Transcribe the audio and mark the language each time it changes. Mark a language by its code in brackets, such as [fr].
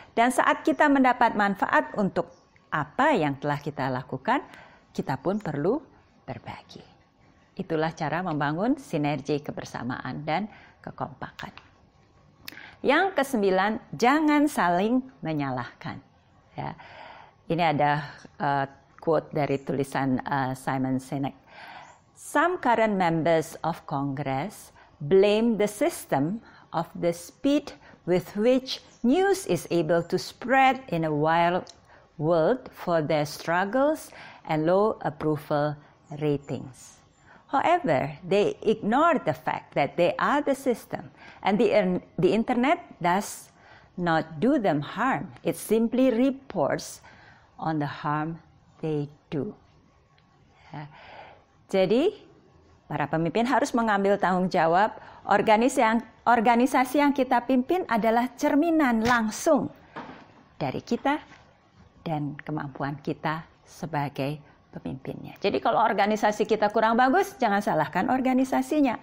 [id] Dan saat kita mendapat manfaat untuk apa yang telah kita lakukan, kita pun perlu berbagi. Itulah cara membangun sinergi kebersamaan dan kekompakan. Yang ke-9, jangan saling menyalahkan. Ya. Ini ada quote dari tulisan Simon Sinek. [en] Some current members of Congress blame the system of the speed with which news is able to spread in a wild world for their struggles and low approval ratings. However, they ignore the fact that they are the system, and the internet does not do them harm. It simply reports on the harm they do. [id] Ya. Jadi, para pemimpin harus mengambil tanggung jawab. Organisasi yang kita pimpin adalah cerminan langsung dari kita dan kemampuan kita sebagai pemimpinnya. Jadi kalau organisasi kita kurang bagus, jangan salahkan organisasinya.